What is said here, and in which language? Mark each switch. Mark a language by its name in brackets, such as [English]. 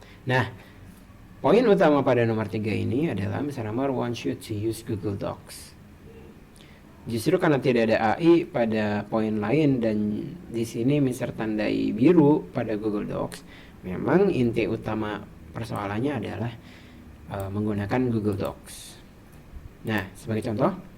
[Indonesian] Nah, poin utama pada nomor 3 ini adalah Mr. [English] Amar wants you to use Google Docs. [Indonesian] Justru karena tidak ada AI pada poin lain dan di sini Mr. tandai biru pada Google Docs, memang inti utama persoalannya adalah menggunakan Google Docs. Nah, sebagai contoh,